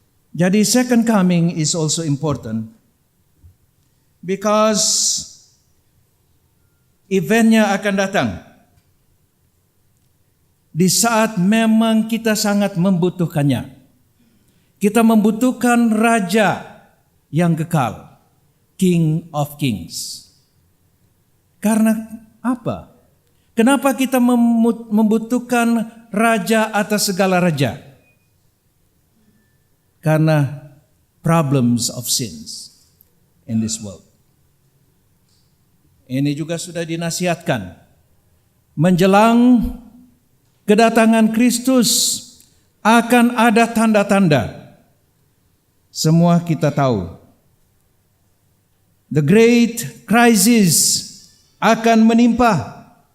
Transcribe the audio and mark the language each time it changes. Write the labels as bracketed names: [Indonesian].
[Indonesian] Jadi [English] second coming is also important because [Indonesian] eventnya akan datang di saat memang kita sangat membutuhkannya. Kita membutuhkan Raja yang kekal, King of Kings. Karena apa? Kenapa kita membutuhkan Raja atas segala raja? Karena [English] problems of sins in this world. [Indonesian] Ini juga sudah dinasihatkan. Menjelang kedatangan Kristus akan ada tanda-tanda. Semua kita tahu. [English] The great crisis [Indonesian] akan menimpa.